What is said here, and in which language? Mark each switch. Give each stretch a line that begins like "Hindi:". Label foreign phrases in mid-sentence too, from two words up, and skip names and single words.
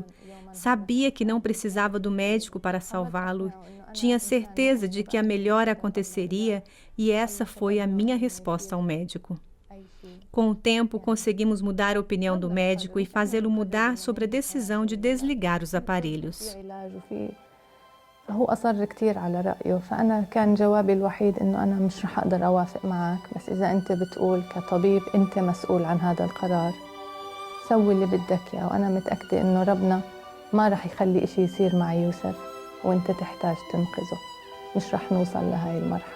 Portuguese: Sabia que não precisava do médico para salvá-lo. Tinha certeza de que a melhora aconteceria e essa foi a minha resposta ao médico. Com o tempo, conseguimos mudar a opinião do médico e fazê-lo mudar sobre a decisão de desligar os aparelhos.
Arabic: هو أصر كتير على رأيه فأنا كان جوابي الوحيد إنه أنا مش رح أقدر أوافق معك بس إذا أنت بتقول كطبيب أنت مسؤول عن هذا القرار سوي اللي بدك إياه وأنا متأكدة إنه ربنا ما رح يخلي إشي يصير مع يوسف وأنت تحتاج تنقذه مش رح نوصل لهاي المرحلة.